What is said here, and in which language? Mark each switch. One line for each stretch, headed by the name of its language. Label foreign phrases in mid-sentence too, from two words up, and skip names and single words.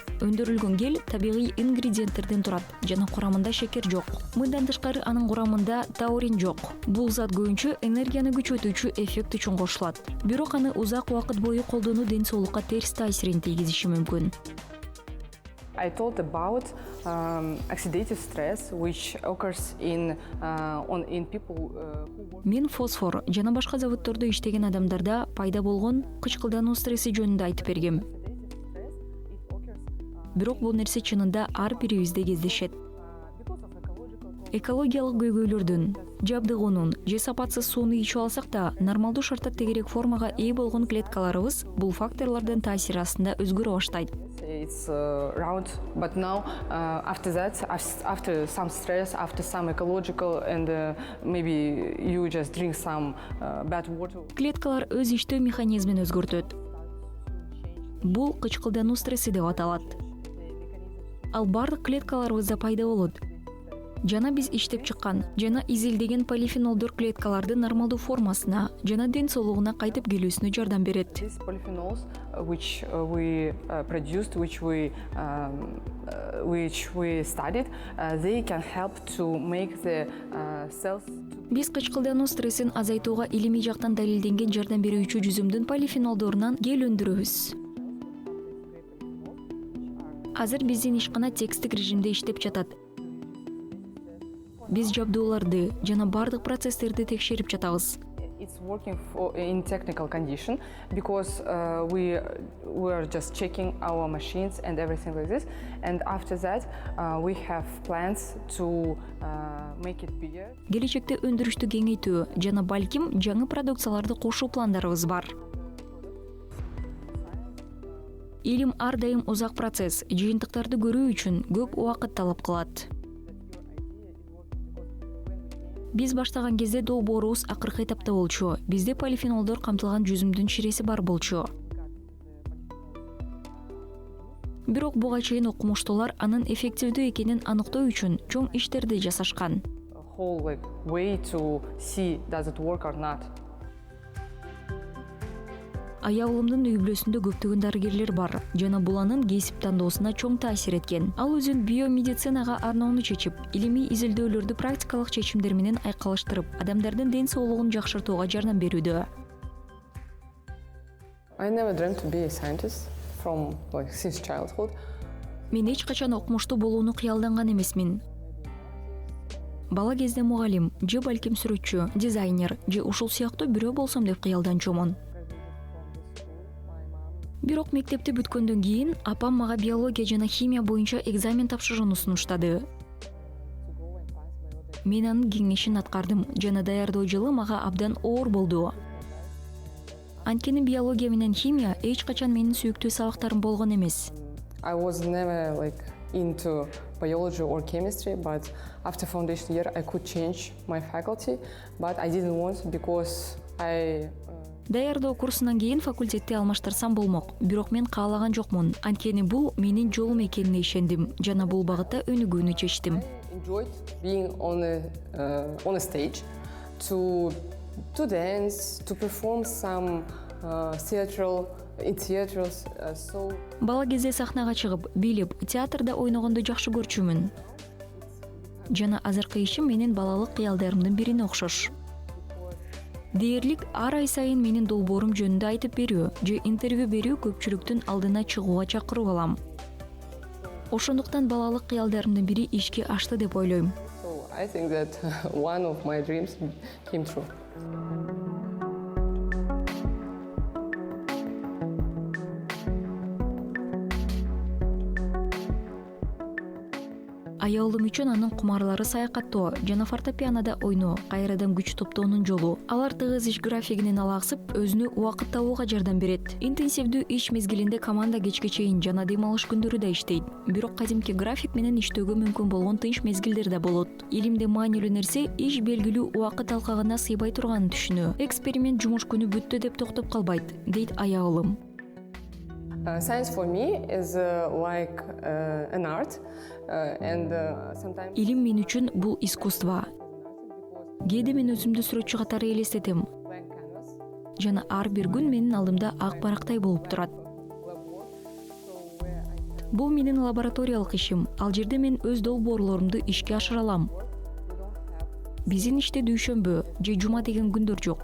Kyrgyz: Өндүрүлгөн гель табигый ингредиенттерден турат жана курамында шекер жок. Мындан тышкары анын курамында таурин жок. Бул зат көбүнчө энергияны күчөтүүчү эффект үчүн кошулат. Бирок аны узак убакыт бою колдонуу ден соолукка терс таасирин тийгизиши мүмкүн.
English: I told about oxidative stress, which occurs in people who work.
Kyrgyz: Мен фосфор жана башка заводдордо иштеген адамдарда пайда болгон кычкылдануу стресси жөнүндө айтып бергем. Бирок бул нерсе чынында ар бирибизде кездешет. Экологиялык көйгөйлөрдүн, жабдыгуунун же сапатсыз сууну ичип алсак да, нормалдуу шартта тегерек формага ээ болгон клеткаларыбыз бул факторлордун таасири астында өзгөрө баштайт.
English: It's round, but now after that, after some stress, after some ecological, and maybe you just drink some bad water.
Kyrgyz: Клеткалар өз иштөө механизмин өзгөртөт. Бул кычкылдануу стресси деп аталат. Ал бардык клеткаларыбызда пайда болот. Жана биз иштеп чыккан жана изилдеген полифенолдор клеткаларды нормалдуу формасына жана ден соолугуна кайтып келүүсүнө жардам берет.
English: These polyphenols, which we produced, which we studied, they can help to make the cells.
Kyrgyz: Биз кычкылдануу стрессин азайтууга илимий жактан далилденген жардам берүүчү жүзүмдүн полифенолдорунан гель өндүрөбүз. Азыр биздин ишкана тексттик режимде иштеп жатат. Биз жабдууларды жана бардык процесстерди текшерип жатабыз.
English: It's working in technical condition because we are just checking our machines and everything like this. And after that, we have plans to make it bigger.
Kyrgyz: Келечекте өндүрүштү кеңейтүү жана балким жаңы продукцияларды кошуу пландарыбыз бар. Илим ар дайым узак процесс, жыйынтыктарды көрүү үчүн көп убакыт талап кылат. Биз баштаган кезде долбоорубуз акыркы этапта болчу. Бизде полифенолдор камтылган жүзүмдүн ширеси бар болчу. Бирок буга чейин окумуштуулар анын эффективдүү экенин аныктоо үчүн чоң иштерди жасашкан.
English: Whole way to see does it work or not.
Kyrgyz: Аялымдын үй бүлөсүндө көптөгөн дарыгерлер бар жана бул анын кесип тандоосуна чоң таасир эткен. Ал өзүн биомедицинага арноону чечип, илимий изилдөөлөрдү практикалык чечимдер менен айкалыштырып, адамдардын ден соолугун жакшыртууга жардам берүүдө.
English: I never dreamt to be a scientist from since childhood.
Kyrgyz: Мен эч качан окумуштуу болууну кыялданган эмесмин. Бала кезде мугалим, же балким сүрөтчү, дизайнер, же ушул сыяктуу бирөө болсом деп кыялданчумун. Бирок мектепти бүткөндөн кийин апам мага биология жана химия боюнча экзамен тапшырууну сунуштады. Мен анын кеңешин аткардым жана даярдоо жылы мага абдан оор болду. Анткени биология менен химия эч качан менин сүйүктүү сабактарым болгон эмес.
English: I was never into biology or chemistry, but after foundation year I could change my faculty, but I didn't want because I
Kyrgyz: Даярдоо курсунан кийин факультетти алмаштырсам болмок, бирок мен каалаган жокмун. Анткени бул менин жолум экенине ишендим жана бул багытта өнүгүүнү чечтим.
English: Enjoyed being on a stage to dance, to perform some theatrals.
Kyrgyz: Бала кезде сахнага чыгып, билип, театрда ойногонду жакшы көрчүмүн. Жана азыркы ишим менин балалык кыялдарымдын бирине окшош. Дээрлик ар ай сайын менин долбоорум жөнүндө айтып берүү же интервью берүү көпчүлүктүн алдына чыгууга чакырып алам. Ошондуктан балалык кыялдарымдын бири ишке ашты деп ойлойм.
English: So I think that one of my dreams came true.
Kyrgyz: Аялым үчүн анын кумарлары саякаттоо жана фортепианода ойноо, кайрадан күч топтоонун жолу. Алар тыгыз иш графигинен алаксып, өзүнө убакыт табууга жардам берет. Интенсивдүү иш мезгилинде команда кечке чейин жана дем алыш күндөрү да иштейт. Бирок кадимки график менен иштөөгө мүмкүн болгон тынч мезгилдер да болот. Илимде маанилүү нерсе иш белгилүү убакыт алкагына сыйбай турганын түшүнүү. Эксперимент жумуш күнү бүттү деп токтоп калбайт, дейт аялым.
English: Science for me is like an art, and sometimes.
Kyrgyz: Илим мен үчүн бул искусство. Кээде мен өзүмдү сүрөтчү катары элестетем. Жана ар бир күн менин алдымда ак барактай болуп турат. Бул менин лабораториялык ишим. Ал жерде мен өз долбоорлорумду ишке ашыра алам. Биздин иште дүйшөмбү же жума деген күндөр жок.